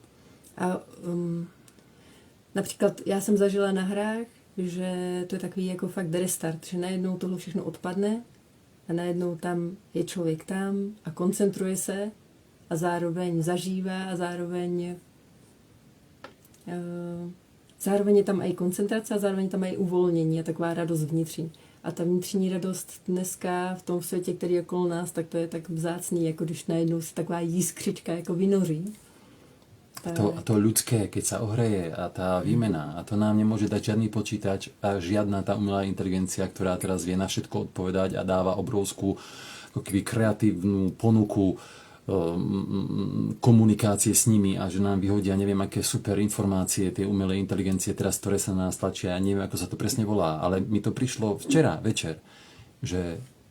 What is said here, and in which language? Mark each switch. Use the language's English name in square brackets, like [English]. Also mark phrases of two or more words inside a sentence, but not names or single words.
[Czech] A například já jsem zažila na hrách, že to je takový jako fakt restart, že najednou tohle všechno odpadne a najednou tam je člověk tam a koncentruje se a zároveň zažívá a zároveň je tam i koncentrace a zároveň tam i uvolnění a taková radost vnitřní. A ta vnitřní radost dneska v tom světě, který je okolo nás, tak to je tak vzácný, jako když najednou se taková jiskřička jako vynoří. [Slovak] A to ľudské, keď sa ohreje a tá výmena, a to nám nemôže dať žiadny počítač a žiadna tá umelá inteligencia, ktorá teraz vie na všetko odpovedať a dáva obrovskú ako keby kreatívnu ponuku komunikácie s nimi a že nám vyhodia neviem aké super informácie, tie umelé inteligencie teraz, ktoré sa na nás tlačia, ja neviem ako sa to presne volá, ale mi to prišlo včera večer, že